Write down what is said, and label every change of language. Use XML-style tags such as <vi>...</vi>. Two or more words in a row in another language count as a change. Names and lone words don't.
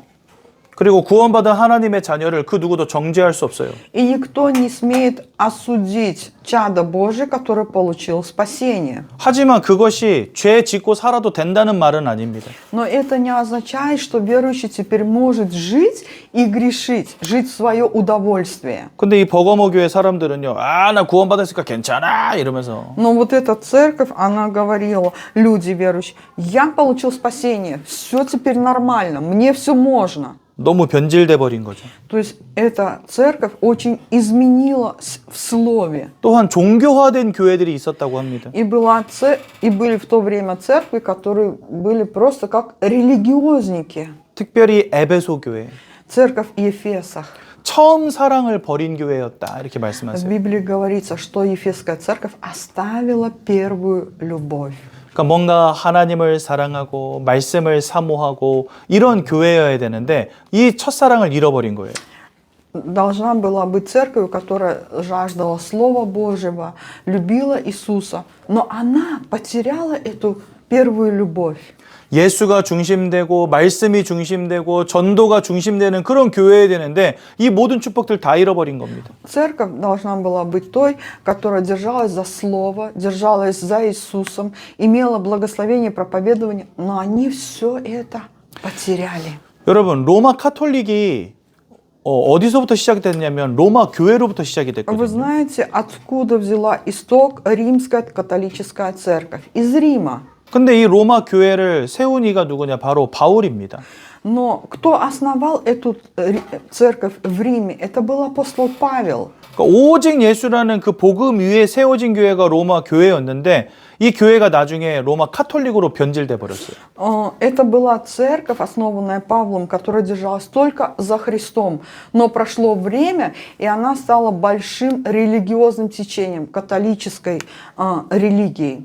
<ko>그리고 구원받은 하나님의 자녀를 그 누구도 정죄할 수 없어요.</ko> <ru>и никто не смеет осудить чадо Божие, который получил спасение.</ru> <ko>하지만 그것이 죄 짓고 살아도 된다는 말은 아닙니다.</ko> <ru>Но это не означает, что верующий теперь может жить и грешить, жить в свое удовольствие.</ru> <ko>근데 이 버거모 교회 사람들은요, 나 구원받았으니까 괜찮아 이러면서.</ko> <ru>Но вот эта церковь, она говорила, люди верующие: я получил спасение, все теперь нормально, мне все можно.</ru> <ko>너무 변질돼 버린 거죠.</ko> <ru>То есть эта церковь очень изменила в слове.</ru> <ko>또한 종교화된 교회들이 있었다고 합니다.</ko> <ru>И были в то время церкви, которые были просто как религиозники.</ru> <ko>특별히 에베소 교회.</ko> <ru>Церковь в Ефесах.</ru> <ko>처음 사랑을 버린 교회였다 이렇게</ko> <ru>В</ru> <ko>말씀하세요.</ko> <ru>Библии говорится, что Ефесская церковь оставила первую любовь.</ru> <ko>그러니까 뭔가 하나님을 사랑하고 말씀을 사모하고 이런 교회여야 되는데 이 첫사랑을 잃어버린 거예요.</ko> <ru>Должна была быть церковь, которая жаждала Слова Божьего, любила Иисуса, но она потеряла эту первую любовь.</ru> <ko>예수가 중심되고 말씀이 중심되고 전도가 중심되는 그런 교회여야 되는데 이 모든 축복들 다 잃어버린 겁니다.</ko> <ru>Церковь должна была быть той, которая держалась за Слово, держалась за Иисусом, имела благословение проповедования, но они все это потеряли.</ru> <ko>여러분, 로마 카톨릭이 어디서부터 시작됐냐면 로마 교회로부터 시작이</ko> <ru>Вы</ru> <ko>됐거든요.</ko> <ru>знаете, откуда взяла исток римская католическая церковь? Из Рима.</ru> <ko>근데 이 로마 교회를 세운 이가 누구냐? 바로 바울입니다.</ko> <ru>Но кто основал эту церковь в Риме? Это был апостол Павел.</ru> <ko>그러니까 오직 예수라는 그 복음 위에 세워진 교회가 로마 교회였는데 이 교회가 나중에 로마 카톨릭으로 변질돼 버렸어요.</ko> <ru>Это была церковь, основанная Павлом, которая держалась только за Христом. Но прошло время, и она стала большим религиозным течением, католической религией.</ru>